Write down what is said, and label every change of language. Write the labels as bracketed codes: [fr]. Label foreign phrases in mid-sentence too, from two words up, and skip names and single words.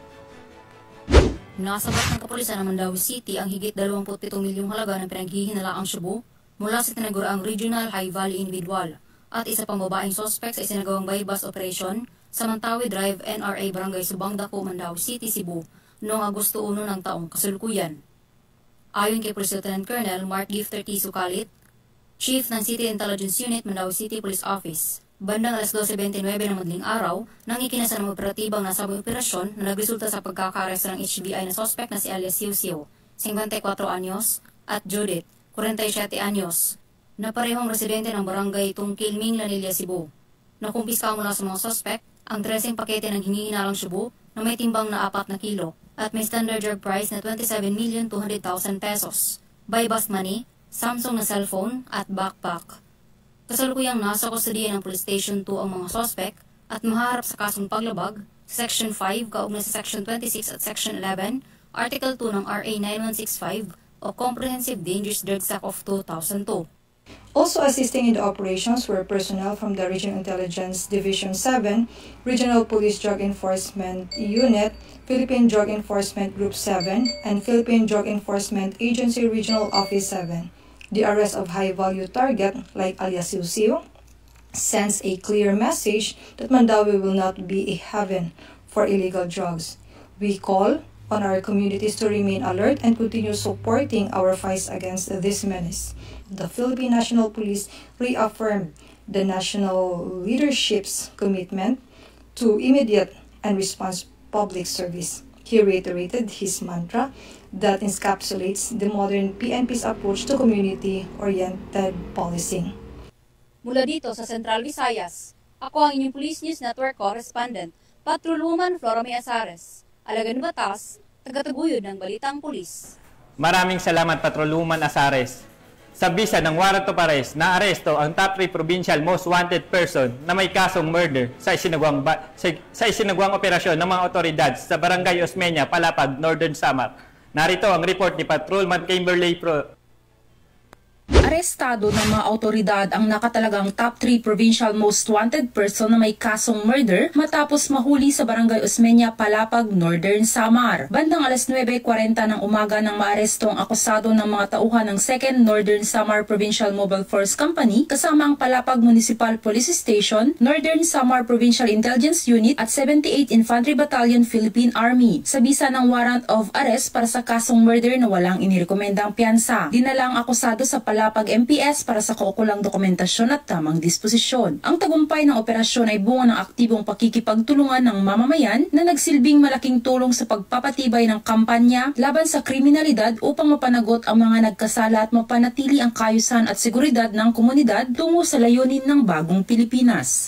[tl] Nasabat ng kapulisan ng Mandaue City ang higit 27 milyong halaga ng pinaghihinalaang shabu mula sa tinaguraang [en] Regional High Valley Individual [tl] at isa pang babaeng sospek sa isinagawang [en] bypass operation [tl] sa Mantawi Drive, NRA Barangay Subang Dako, Mandaue City, Cebu noong Agosto 1 ng taong kasalukuyan. Ayon kay Police Lieutenant Colonel Mark Gifter T. Sukalit, Chief ng City Intelligence Unit, Mandaue City Police Office, bandang alas 12:29 ng madaling araw nang ikinasa ng operatibang nasabing operasyon na nagresulta sa pagkakaaresta ng HBI na sospek na si alias Siu Siu, 54 anyos, at Judith, 47 anyos, na parehong residente ng barangay Tungkil, Minglanilla, Cebu. Nakumpiska mula sa mga sospek ang 13 pakete ng hinihinalang shabu na may timbang na 4 na kilo at may [en] standard drug price [tl] na 27,200,000 pesos, [en] bypass money, [tl] Samsung na cellphone at backpack. Kasalukuyang nasa kustodiya ng Police Station 2 ang mga sospek at maharap sa kasong paglabag sa Section 5 kaugnay sa Section 26 at Section 11, Article 2 ng RA 9165 o Comprehensive Dangerous Drugs Act of 2002. [en] Also assisting in the operations were personnel from the Regional Intelligence Division 7, Regional Police Drug Enforcement Unit, Philippine Drug Enforcement Group 7, and Philippine Drug Enforcement Agency Regional Office 7. The arrest of high-value target, like alias Siu Siu, sends a clear message that Mandaue will not be a haven for illegal drugs. We call on our communities to remain alert and continue supporting our fight against this menace. The Philippine National Police reaffirmed the national leadership's commitment to immediate and response public service. He reiterated his mantra that encapsulates the modern PNP's approach to community-oriented policing. [tl] Mula dito sa Central Visayas, ako ang inyong Police News Network Correspondent, Patrolwoman Flora May Azares, alagad ng batas, tagataguyod ng Balitang Pulis. Maraming salamat, Patrolwoman Azares. Sa bisa ng [en] warrant of arrest, [tl] naaresto ang [en] top 3 provincial most wanted person [tl] na may kasong murder sa isinagawang operasyon ng mga otoridad sa Barangay Osmeña, Palapag, Northern Samar. Narito ang report ni Patrolman Kimberly Arestado ng mga autoridad ang nakatalagang [en] top 3 provincial most wanted person [tl] na may kasong murder matapos mahuli sa Barangay Osmeña, Palapag, Northern Samar. Bandang alas 9:40 ng umaga nang maaresto ang akusado ng mga tauhan ng 2nd Northern Samar Provincial Mobile Force Company kasama ang Palapag Municipal Police Station, Northern Samar Provincial Intelligence Unit at 78 Infantry Battalion Philippine Army sa bisa ng [en] warrant of arrest [tl] para sa kasong murder na walang inirekomendang piyansa. Dinala ang akusado sa Palapag MPS para sa kaukulang dokumentasyon at tamang disposisyon. Ang tagumpay ng operasyon ay bunga ng aktibong pakikipagtulungan ng mamamayan na nagsilbing malaking tulong sa pagpapatibay ng kampanya laban sa kriminalidad upang mapanagot ang mga nagkasala at mapanatili ang kaayusan at seguridad ng komunidad tungo sa layunin ng bagong Pilipinas.